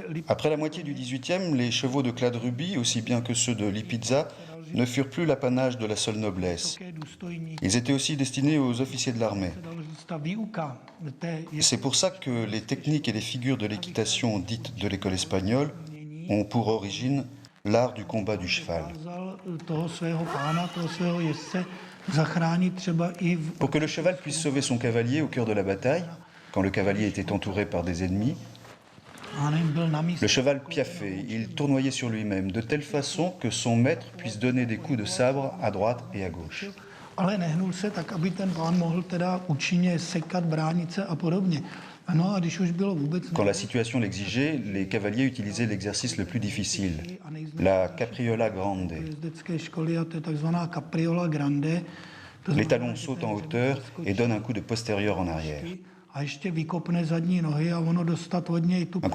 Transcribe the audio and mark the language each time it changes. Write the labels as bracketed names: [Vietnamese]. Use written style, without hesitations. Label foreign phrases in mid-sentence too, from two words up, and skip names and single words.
[French] Après la moitié du XVIIIe, les chevaux de Cladrubie, aussi bien que ceux de Lipizza, ne furent plus l'apanage de la seule noblesse. [Czech] důstojníci. [French] Ils étaient aussi destinés aux officiers de l'armée. [Czech] Dalo říct, ta výuka té [French] C'est pour ça que les techniques et les figures de l'équitation dites de l'école espagnole ont pour origine l'art du combat du cheval. [Czech] dokázal toho svého pána, toho svého jezdce zachránit třeba i v [French] Pour que le cheval puisse sauver son cavalier au cœur de la bataille, quand le cavalier était entouré par des ennemis, [Czech] byl na místě. [French] le cheval piaffait, il tournoyait sur lui-même de telle façon que son maître puisse donner des coups de sabre à droite et à gauche. [Czech] Ale nehnul se tak, aby ten pán mohl teda účinně sekat, bránit se a podobně. No a když už bylo vůbec [French] Quand la situation l'exigeait, les cavaliers utilisaient l'exercice le plus difficile, la capriola grande. [Czech] jezdecké školy, a to je takzvaná capriola grande. To [French] Les [Czech] znamená, [French] talons [Czech] že [French] sautent [Czech] ten [French] en [Czech] jezdec [French] hauteur [Czech] skočí [French] et donnent un coup de postérieur en arrière. [Czech] a ještě vykopne zadní nohy a ono dostat od něj tu